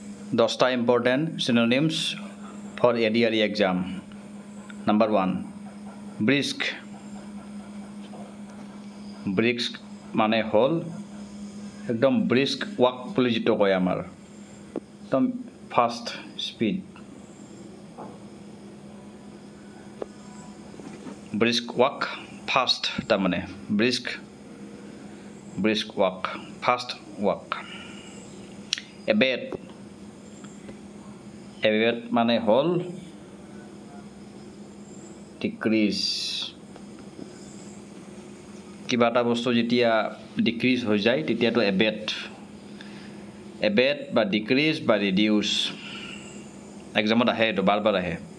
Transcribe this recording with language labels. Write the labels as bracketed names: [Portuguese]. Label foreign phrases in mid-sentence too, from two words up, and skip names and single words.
[English] 10টা important synonyms for ADRE exam. Number 1, brisk. Brisk [Assamese] মানে হল একদম [English] brisk walk [Assamese] বুলি যেটো কয় আমাৰ একদম [English] fast speed. Brisk walk fast [Assamese] তাৰ মানে [English] brisk walk fast walk. [Assamese] Abate মানে হল decrease. কিবা এটা বস্তু যেতিয়া ডিক্ৰিজ হৈ যায় তেতিয়াটো abate বা ডিক্ৰিজ বা ৰিডিউস এক্সামত আহে তো বাৰবাৰ আহে.